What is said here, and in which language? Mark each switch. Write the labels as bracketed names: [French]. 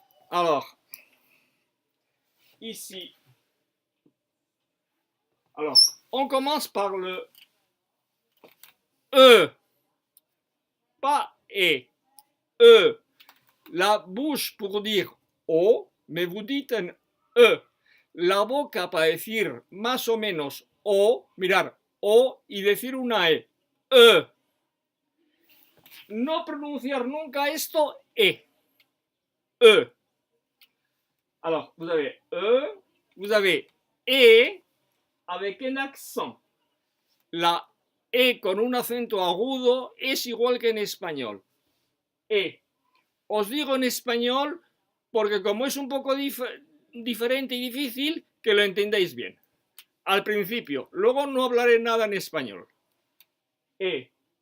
[French] Alors, ici. Alors, on commence par le E. Pas E. E. La bouche pour dire O, mais vous dites un E. [Spanish] La boca para decir más o menos O, mirar O y decir una E. E. No pronunciar nunca esto E. E. [French] Alors, vous avez E, vous avez E avec un accent. [Spanish] La E con un acento agudo es igual que en español. E. Os digo en español porque como es un poco diferente y difícil, que lo entendáis bien. Al principio, luego no hablaré nada en español. E.